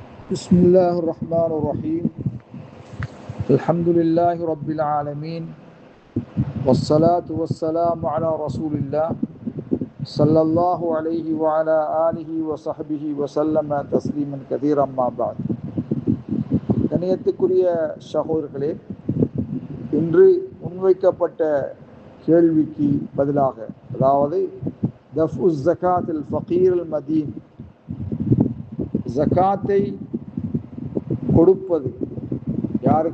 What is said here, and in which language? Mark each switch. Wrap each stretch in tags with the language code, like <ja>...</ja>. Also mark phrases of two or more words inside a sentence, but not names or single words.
<ar>بسم الله الرحمن الرحيم الحمد لله رب العالمين والصلاة والسلام على رسول الله صلى الله عليه وعلى آله وصحبه وسلم تسليما كثيرا ما بعد.</ar> <ta>கண்ணியத்துக்குரிய சகோதரர்களே, இன்று முன்வைக்கப்பட்ட கேள்விக்கு பதிலாக, அதாவது</ta> <ar>تدفع زكاة الفقير المدين,</ar> <ta>ஜகாத்தை கொடுப்பது யாருக்கு?</ta>